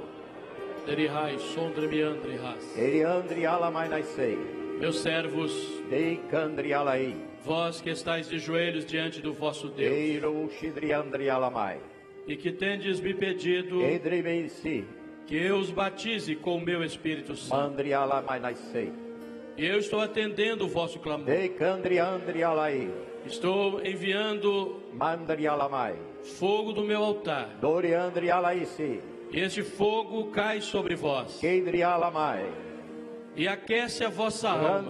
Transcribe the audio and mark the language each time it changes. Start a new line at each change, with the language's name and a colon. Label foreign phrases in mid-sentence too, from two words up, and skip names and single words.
Portuguese: Derihai, sondre meandre ras. Eriandri ala mai naisei. Meus servos, Deicandri alai. vós que estáis de joelhos diante do vosso Deus, Eiro shidriandri alamai. e que tendes me pedido Edrimensi. que eu os batize com o meu Espírito Santo. Mandri ala mai naisei. E eu estou atendendo o vosso clamor. Deicandri andri alai. Estou enviando Mandri alamai. fogo do meu altar. Doriandri alaisi. E este fogo cai sobre vós. Keidri alamai. e aquece a vossa alma.